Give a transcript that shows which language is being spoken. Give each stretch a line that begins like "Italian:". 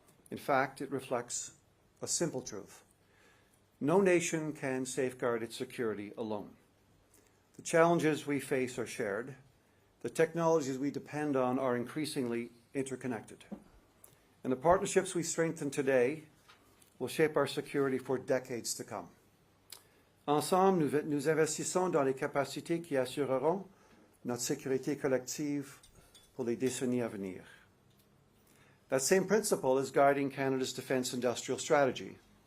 English: In fact, it reflects a simple truth. No nation can safeguard its security alone. The challenges we face are shared. The technologies we depend on are increasingly interconnected. And the partnerships we strengthen today will shape our security for decades to come.
French: Ensemble, nous investissons dans les capacités qui assureront notre sécurité collective pour les décennies à venir.
English: That same principle is guiding Canada's defence industrial strategy.